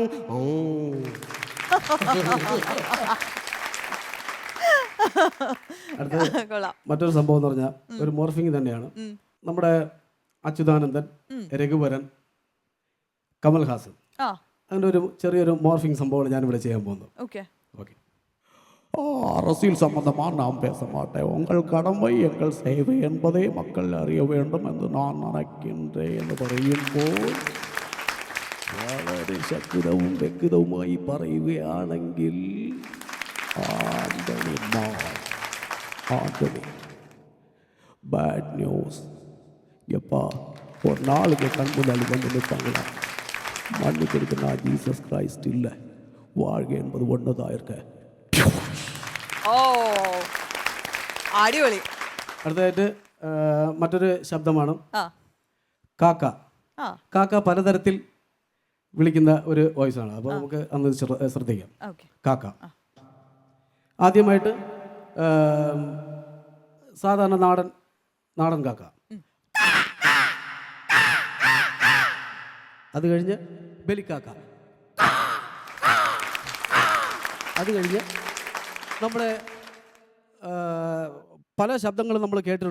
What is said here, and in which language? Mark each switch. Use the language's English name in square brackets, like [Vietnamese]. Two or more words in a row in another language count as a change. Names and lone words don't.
[Malayalam] മറ്റൊരു സംഭവം എന്ന് പറഞ്ഞാൽ ഒരു മോർഫിംഗ് തന്നെയാണ്. നമ്മുടെ അച്യുതാനന്ദൻ, രഘുവരൻ, കമൽഹാസൻ, അതിൻ്റെ ഒരു ചെറിയൊരു മോർഫിംഗ് സംഭവമാണ് ഞാനിവിടെ ചെയ്യാൻ പോകുന്നത്. ഓക്കെ. [Tamil] அரசியல் சம்பந்தமாக நான் பேச மாட்டேன். உங்கள் கடமை எங்கள் சேவை என்பதை மக்கள் அறிய வேண்டும் என்று நான் நினைக்கின்றேன் [Malayalam] എന്ന് പറയുമ്പോൾ വളരെ ശക്തവും വ്യക്തവുമായി പറയുകയാണെങ്കിൽ ആന്റണി [English] bad news. [Tamil] எப்பா ஒரு நாளுக்கு கண் முன்னாடி வந்து நிற்பாங்களா, மன்னிக்கிறது நான் ஜீசஸ் கிரைஸ்ட் இல்லை, வாழ்க்கை என்பது ஒன்றுதான் இருக்க. [Malayalam] ഓ അടിപൊളി. അടുത്തതായിട്ട് മറ്റൊരു ശബ്ദമാണ് ആ കാക്ക. ആ കാക്ക പലതരത്തിൽ വിളിക്കുന്ന ഒരു വോയിസ് ആണ്. അപ്പോൾ നമുക്ക് അന്ന് ശ്രദ്ധിക്കാം. ഓക്കെ. കാക്ക ആദ്യമായിട്ട് സാധാരണ നാടൻ കാക്ക, അത് കഴിഞ്ഞ് ബലിക്കാക്ക, അത് കഴിഞ്ഞ് നമ്മുടെ പല ശബ്ദങ്ങളും നമ്മൾ കേട്ടിട്ടുണ്ട്.